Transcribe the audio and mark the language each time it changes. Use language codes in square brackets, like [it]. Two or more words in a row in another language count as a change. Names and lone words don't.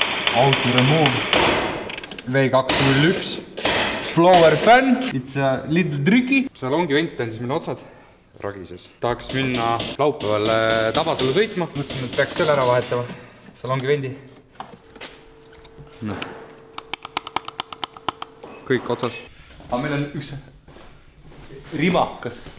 [en] Autoremove V201 Flower fan. It's a little tricky. [et] Salongi vent on siis meil otsad ragises. Tahaks minna laupäeval Tabasalu sõitma. Mõtlesin, et peaks selle ära vahetama. Salongi vendi. No. Kõik otsas. Aga meil on üks rimakas.